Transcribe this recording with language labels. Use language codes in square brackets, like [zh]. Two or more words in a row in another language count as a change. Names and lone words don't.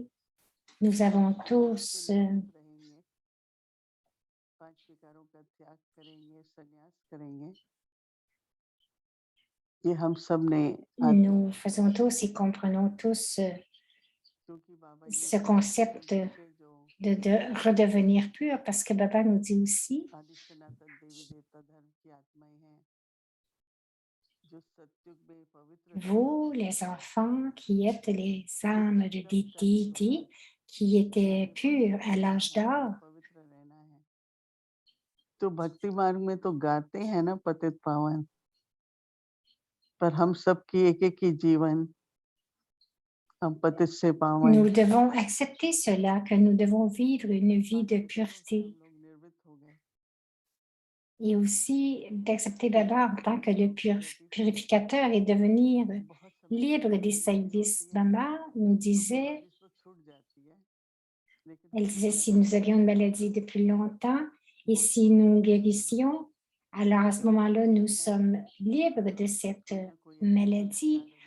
[fr] Nous avons tous nous faisons tous et comprenons tous ce concept de redevenir pur parce que Baba nous dit aussi vous, les enfants qui êtes les âmes de déité qui étaient pures à l'âge d'or, [hi] तो भक्ति मार्ग में तो गाते हैं ना पतित पावन, पर हम सबकी एक-एक ही जीवन हम पतित से पावन। [fr] nous devons accepter cela, que nous devons vivre une vie de pureté. Et aussi d'accepter Baba en tant que le purificateur et devenir libre des services. Baba nous disait, elle disait, si nous avions une maladie depuis longtemps et si nous guérissions, alors à ce moment-là, nous sommes libres de cette maladie.